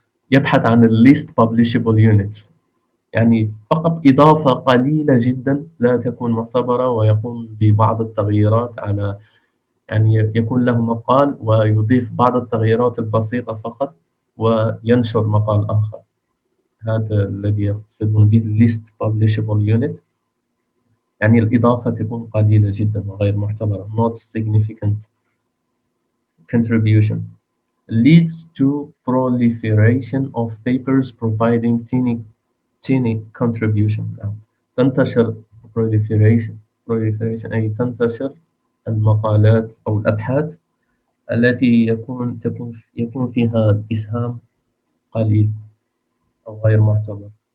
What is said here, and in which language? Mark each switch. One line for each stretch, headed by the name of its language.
Arabic: يبحث عن ال
English: least publishable unit،
Arabic: يعني فقط إضافة قليلة جدا لا تكون معتبرة، ويقوم ببعض التغييرات على، يعني يكون له مقال ويضيف بعض التغييرات البسيطة فقط وينشر مقال آخر. هذا الذي يقصدون به
English: least publishable unit،
Arabic: يعني الإضافة تكون قليلة جدا وغير معتبرة.
English: not significant contribution leads to proliferation of papers providing tiny contribution.
Arabic: تنتشر proliferation أي تنتشر المقالات أو الأبحاث التي يكون فيها إسهام قليل أو غير معتبر.